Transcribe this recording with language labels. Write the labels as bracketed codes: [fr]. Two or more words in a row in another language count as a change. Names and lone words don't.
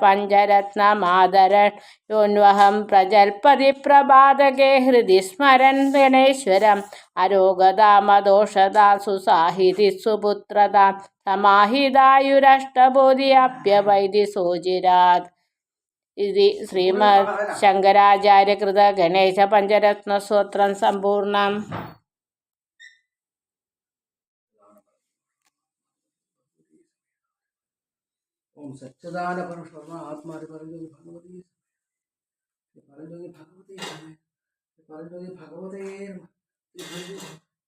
[sa] പഞ്ചരത്നമാദരയോന്വഹം പ്രജൽപതി പ്രഭാതകേ ഹൃദി സ്മരൻ ഗണേശ്വരം അരോഗതാമദോഷതാ സുസാഹിതി സുപുത്രതാ സമാഹിതായുരഷ്ടബോധിയപ്യവൈതി സോജിരാത് ഇതി ശ്രീമദ് ശങ്കരാചാര്യകൃത ഗണേശ പഞ്ചരത്നസ്തോത്രം സമ്പൂർണം. ओम सच्चिदानंद परमेश्वर आत्मा परंजोगी भगवती भगवती भगवते